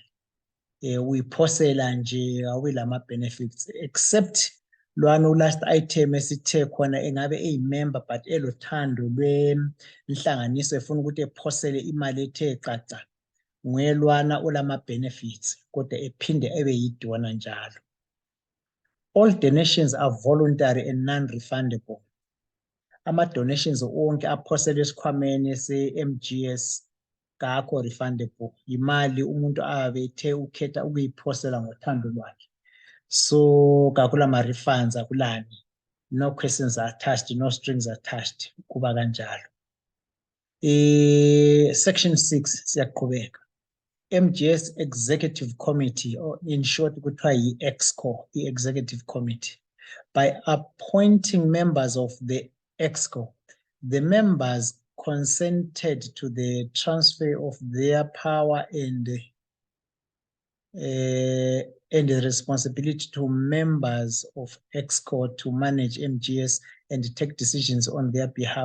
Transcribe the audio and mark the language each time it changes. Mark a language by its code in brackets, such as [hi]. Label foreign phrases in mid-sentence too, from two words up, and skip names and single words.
[nd] Uyiphosela nje awilama [en] benefits except [nd] lwana [en] last item [nd] esithe khona engabe eyimember but elothando lwenhlanganiso efuna ukuthi ephosele imali ethe qaca nguyelwana olama benefits kodwa ephinde ebe yidona njalo. [en] All donations are voluntary and non-refundable. [nd] Ama-donations onke aphoselwe esikhwameni se-MGS kakho refundable. Imali umuntu abethe ukhetha ukuyiphosela ngothando lwakhe. So kakula ma-refunds akulani. [en] No questions are attached, no strings attached. [nd] Kuba kanjalo. Section 6 siyaqhubeka. [en] MGS Executive Committee, or in short, [nd] kuthiwa yi-EXCO, [en] the Executive Committee. By appointing members of the EXCO, the members consented to the transfer of their power and the responsibility to members of EXCO to manage MGS and take decisions on their behalf.